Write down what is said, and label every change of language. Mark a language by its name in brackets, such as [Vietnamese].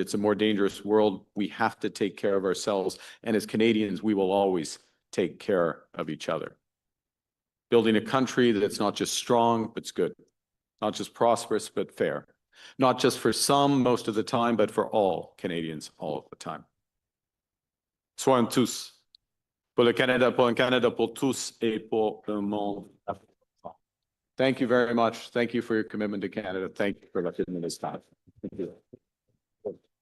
[English] It's a more dangerous world. We have to take care of ourselves. And as Canadians, we will always take care of each other. Building a country that's not just strong, but it's good. Not just prosperous, but fair. Not just for some most of the time, but for all Canadians all of the time. [French] Soyons tous. Pour le Canada, pour un Canada pour tous et pour le monde. [English] Thank you very much. Thank you for your commitment to Canada. Thank you for letting me this time. Thank you.